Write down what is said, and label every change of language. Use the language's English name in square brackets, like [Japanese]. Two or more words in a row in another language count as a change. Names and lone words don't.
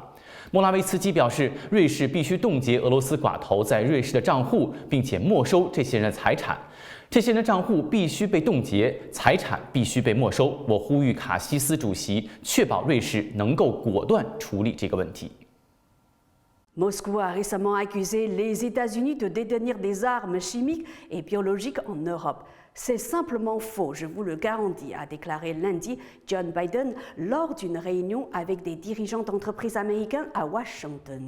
[Chinese] 莫拉维茨基表示，瑞士必须冻结俄罗斯寡头在瑞士的账户，并且没收这些人的财产。这些人的账户必须被冻结，财产必须被没收。我呼吁卡西斯主席确保瑞士能够果断处理这个问题。 [French] Moscou a récemment accusé les États-Unis de détenir des armes chimiques et biologiques en Europe. C'est simplement faux, je vous le garantis, a déclaré lundi John Biden lors d'une réunion avec des dirigeants d'entreprises américains à Washington.